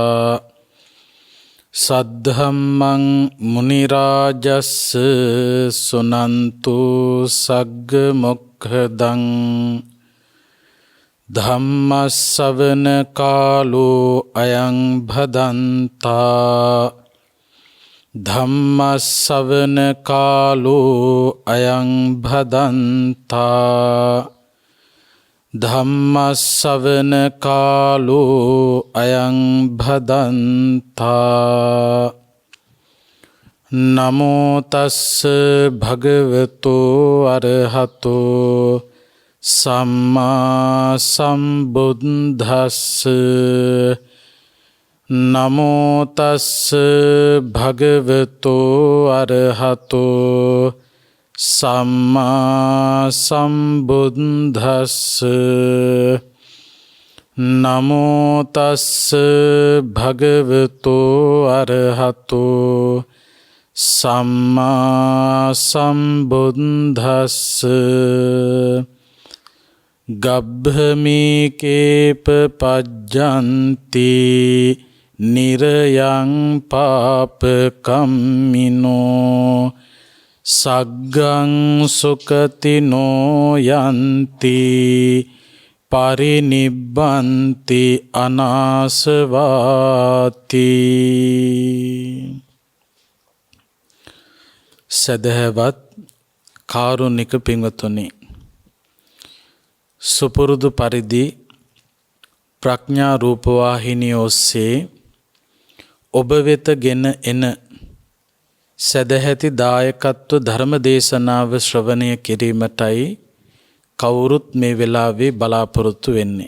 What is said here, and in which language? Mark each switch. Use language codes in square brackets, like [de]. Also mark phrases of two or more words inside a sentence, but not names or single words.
[pi] सद्धम्मं मुनिराजस्य सुनन्तु सग्गमुखदं धम्मश्रवण कालो अयं भदन्ता धम्मश्रवण कालो अयं भदन्ता धम्मश्रवण कालो अयं भदन्ता नमो तस्स भगवतो अरहतो सम्मा सम्बुद्धस्स नमो तस्स भगवतो अरहतो सम्मा सम्बुद्धस्स नमो तस्स भगवतो अरहतो सम्मा सम्बुद्धस्स गब्भमीकेप पज्जन्ति निरयं पापकम्मिनो सग्गं सुखतिनो यन्ति परिनिब्बन्ति अनासवाति. [si] සදහවත් කාරුණික පින්වතුනි, සුපුරුදු පරිදි ප්‍රඥා රූපවාහිනිය ඔස්සේ ඔබ වෙත ගෙන එන සදැහැති දායකත්ව ධර්ම දේශනාව ශ්‍රවණය කිරීමටයි කවුරුත් මේ වෙලාවේ බලාපොරොත්තු වෙන්නේ.